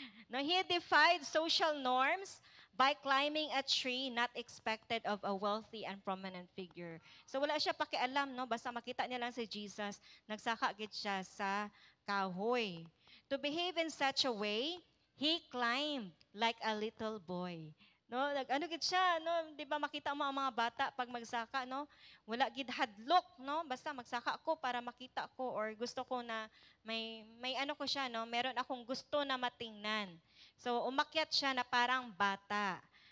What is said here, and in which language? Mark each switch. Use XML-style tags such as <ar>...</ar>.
<en>No, he defied social norms by climbing a tree not expected of a wealthy and prominent figure.</en> <tl>So wala siya pakialam, no? Basta makita niya lang si Jesus, nagsakagit siya sa kahoy.</tl> <en>To behave in such a way, he climbed like a little boy.</en> <ceb>No, gid siya, no?</ceb> <tl>'Di ba makita mo ang mga bata pag magsaka, no?</tl> <ceb>Wala gid hadlok,</ceb> <tl>no?</tl> <ceb>Basta magsaka ko para makita ko or gusto ko na may ko siya, no?</ceb> <tl>Meron akong gusto na matingnan. So umakyat siya na parang bata.</tl>